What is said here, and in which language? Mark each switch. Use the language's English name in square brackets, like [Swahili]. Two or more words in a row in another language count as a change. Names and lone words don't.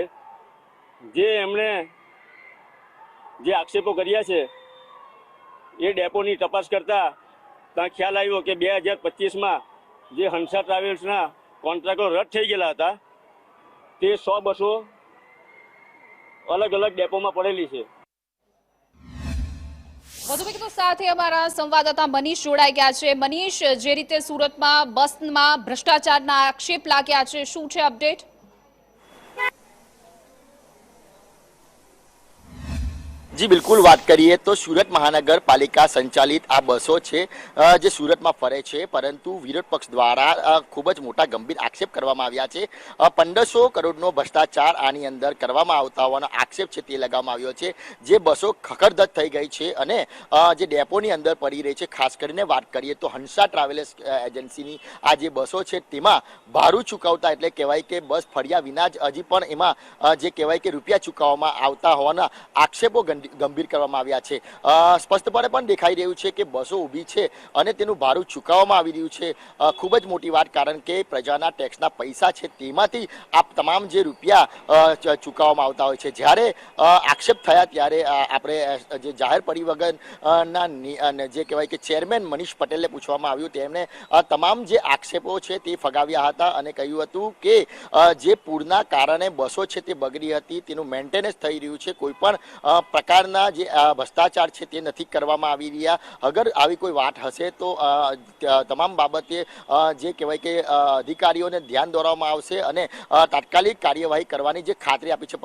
[Gujarati] જે એમણે જે આક્ષેપો કર્યા છે એ ડેપોની તપાસ કરતા ત્યાં ખ્યાલ આવ્યો કે 2025માં જે હંસા ટ્રાવેલ્સના કોન્ટ્રાક્ટો રદ થઈ ગયેલા હતા તે 100 બસો અલગ અલગ ડેપોમાં પડેલી છે। વધુ વિગતો સાથે અમારા સંવાદદાતા મનીષ જોડાઈ ગયા છે। મનીષ, જે રીતે સુરતમાં બસમાં ભ્રષ્ટાચારના આક્ષેપ લાગ્યા છે, શું છે અપડેટ? જી બિલકુલ બાત કરિએ તો સૂરત મહાનગરપાલિકા સંચાલિત આ બસો હૈ જે સૂરત મેં ફરે હૈ, પરંતુ વિરોધ પક્ષ દ્વારા ખૂબ જ મોટા ગંભીર આક્ષેપ કરવામાં આવ્યા છે। 1500 કરોડનો ભ્રષ્ટાચાર આની અંદર કરવામાં આવતા હોવાનો આક્ષેપ છે તે લગાવવામાં આવ્યો છે। જે બસો ખખડધજ થઈ ગઈ હૈ અને જે ડેપોની અંદર પડી રહી હૈ, ખાસ કરીને વાત કરીએ તો હંસા ટ્રાવેલ્સ એજન્સીની આ જે બસો હૈ તેમાં ભાડું ચૂકવતા એટલે કહેવાય કે બસ ફર્યા વિના જ હજી પણ એમાં જે કહેવાય કે રૂપિયા ચૂકવવામાં આવતા હોવાના આક્ષેપો ગંભીર કરવામાં આવ્યા છે। સ્પષ્ટપણે પણ દેખાઈ રહ્યું છે કે બસો ઊભી છે અને તેનું ભાડું ચૂકવવામાં આવી રહ્યું છે। ખૂબ જ મોટી વાત, કારણ કે પ્રજાના ટેક્સના પૈસા છે તેમાંથી આ તમામ જે રૂપિયા ચૂકવવામાં આવતા હોય છે। જ્યારે આક્ષેપ થયા ત્યારે આપણે જે જાહેર પરિવહન ના જે કહેવાય કે ચેરમેન મનીષ પટેલને પૂછવામાં આવ્યું, તેમણે તમામ જે આક્ષેપો છે તે ફગાવ્યા હતા અને કહ્યું હતું કે જે पूરના કારણે બસો છે તે બગડી હતી તેનું મેન્ટેનન્સ થઈ રહ્યું છે। કોઈ પણ પ્રકારના જે ભ્રષ્ટાચાર છે તે નથી કરવામાં આવી રહ્યા। અગર આવી કોઈ વાત હશે તો તમામ બાબતે જે કહેવાય કે અધિકારીઓને ધ્યાન દોરવામાં આવશે અને તાત્કાલિક કાર્યવાહી કરવાની જે ખાતરી આપી છે।